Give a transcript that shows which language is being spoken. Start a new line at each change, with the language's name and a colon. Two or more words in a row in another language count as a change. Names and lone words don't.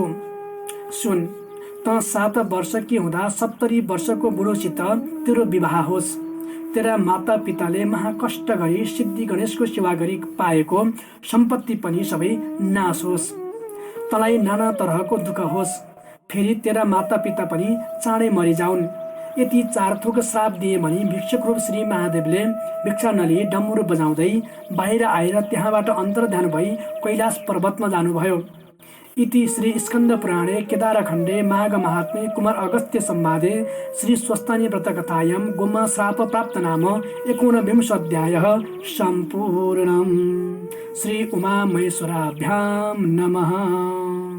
Nepali: सुन, त 7 वर्षकी हुँदा 70 वर्षको बुढोसित तेरो विवाह होस्, तेरा मातापिताले महाकष्ट गरी सिद्धि गणेशको सेवा गरी पाएको सम्पत्ति पनि सबै नाश होस्, तँलाई नाना तरहको दुःख होस्, फेरि तेरा मातापिता पनि चाँडै मरिजाउन्। यति 4 थोक श्राप दिए भने भिक्षुक रूप श्री महादेवले भिक्षा नलिई डम्मुरो बजाउँदै बाहिर आएर त्यहाँबाट अन्तर्ध्यान भई कैलाश पर्वतमा जानुभयो।
Sanskrit: इति श्री स्कन्द पुराणे केदारखण्डे माघ महात्म्ये कुमार अगस्त्य संवादे श्री स्वस्तानी व्रतकथायां गोमा श्राप प्राप्त नाम 19 अध्यायः सम्पूर्णम्। श्री उमा महेश्वराभ्यां नमः।